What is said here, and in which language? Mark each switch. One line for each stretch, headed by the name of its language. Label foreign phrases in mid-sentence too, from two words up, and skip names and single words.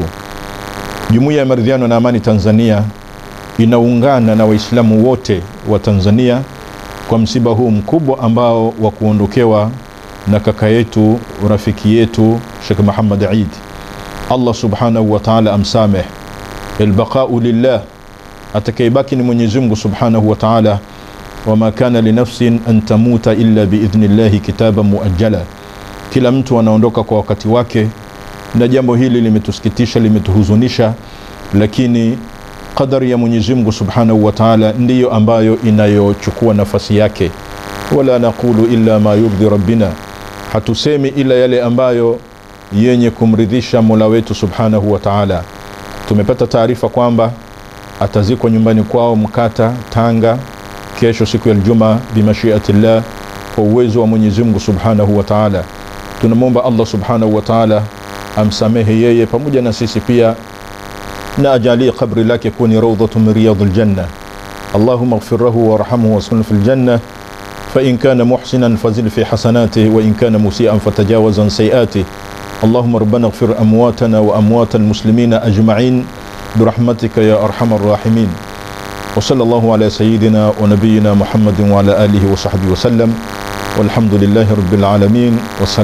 Swahili: Jumuiya ya Maridhiano na Amani Tanzania inaungana na Waislamu wote wa Tanzania kwa msiba huu mkubwa ambao wa kuondokewa na kaka yetu, rafiki yetu Sheikh Muhammad Eid. Allah
Arabic: سبحانه وتعالى
Swahili: amsameh.
Arabic: البقاء لله,
Swahili: atakayebaki ni Mwenyezi Mungu
Arabic: سبحانه وتعالى. وما كان لنفس أن تموت إلا بإذن الله كتابا مؤجلا.
Swahili: Kila mtu anaondoka kwa wakati wake, na jambo hili limetusikitisha, limetuhuzunisha, lakini qadari ya Mwenyezi Mungu
Arabic: سبحانه وتعالى
Swahili: ndiyo ambayo inayochukua nafasi yake.
Arabic: ولا نقول إلا ما يرضي ربنا,
Swahili: hatusemi ila yale ambayo yenye kumridhisha Mola wetu
Arabic: سبحانه وتعالى.
Swahili: Tumepata taarifa kwamba atazikwa nyumbani kwao Mkata, Tanga, kesho siku ya Ijumaa bimashiatillah, kwa uwezo wa Mwenyezi Mungu
Arabic: سبحانه وتعالى.
Swahili: Tunamwomba Allah
Arabic: سبحانه وتعالى
Swahili: amsamehe yeye pamoja na sisi pia, na ajalie kabri lake kuwa ni
Arabic: روضة من رياض الجنة. اللهم اغفر له وارحمه وأسكنه في الجنة فإن كان محسنا فزد في حسناته وإن كان مسيئا فتجاوز عن سيئاته. اللهم ربنا اغفر أمواتنا وأموات المسلمين أجمعين برحمتك يا أرحم الراحمين. وصلى الله على سيدنا ونبينا محمد وعلى آله وصحبه وسلم، والحمد لله رب العالمين، والسلام.